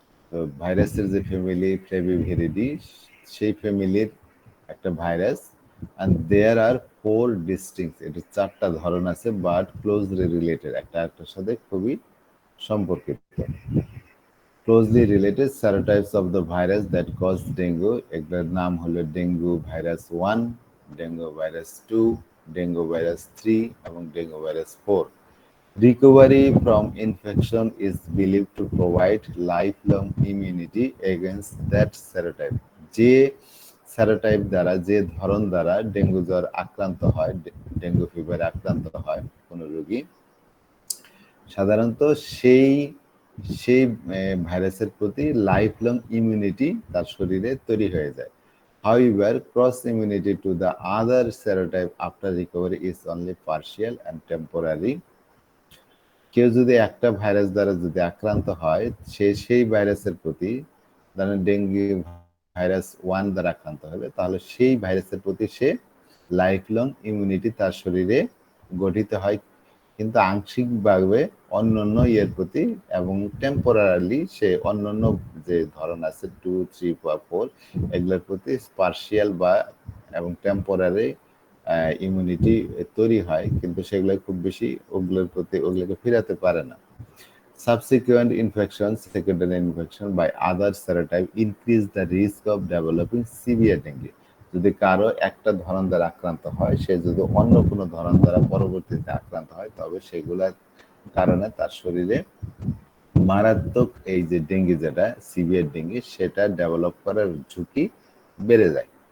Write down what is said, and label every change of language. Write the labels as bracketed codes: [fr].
[bn] তো ভাইরাসের যে ফ্যামিলি ফ্লেভিভিরিডি, সেই ফ্যামিলির একটা virus, [en] and there are 4 distinct, [bn] এটা 4টা ধরন আছে, বাট ক্লোজলি রিলেটেড, একটা একটার সাথে খুবই সম্পর্কিত। [en] closely related serotypes of the virus that cause dengue, [bn] এগুলোর নাম হলো dengue virus 1, dengue virus 2, dengue virus 3 এবং dengue virus 4। [en] Recovery from infection is believed to provide lifelong immunity against that serotype. [bn] যে সেরোটাইপ দ্বারা যে ধরন দ্বারা ডেঙ্গু জ্বর আক্রান্ত হয়, ডেঙ্গু ফিভারে আক্রান্ত হয় কোনো রোগী, সাধারণত সেই সেই ভাইরাসের প্রতি লাইফ লং ইমিউনিটি তার শরীরে তৈরি হয়ে যায়। [en] However, cross immunity to the other serotype after recovery is only partial and temporary. [bn] কেউ যদি একটা ভাইরাস দ্বারা যদি আক্রান্ত হয়, সে সেই ভাইরাসের প্রতি, ধরেন ডেঙ্গু ভাইরাস 1 দ্বারা আক্রান্ত হলে, তাহলে সেই ভাইরাসের প্রতি সে লাইফ লং ইমিউনিটি তার শরীরে গঠিত হয়, কিন্তু আংশিকভাবে অন্যান্য ইয়ের প্রতি এবং টেম্পোরারিলি সে অন্যান্য যে ধরন আছে 2, 3 বা 4 এগুলোর প্রতি পার্শিয়াল বা এবং টেম্পোরারি ইমিউনিটি তৈরি হয়, কিন্তু সেগুলো খুব বেশি ওগুলোকে ফিরাতে পারে না। [en] Subsequent infection, secondary infection by other serotype increase the risk of developing severe dengue. [bn] যদি কারো একটা ধরন দ্বারা আক্রান্ত হয়, সে যদি অন্য কোনো ধরন দ্বারা পরবর্তীতে আক্রান্ত হয়, তবে সেগুলোর কারণে তার শরীরে মারাত্মক এই যে ডেঙ্গি, যেটা সিভিয়ার ডেঙ্গি, সেটা ডেভেলপ করার ঝুঁকি বেড়ে যায়।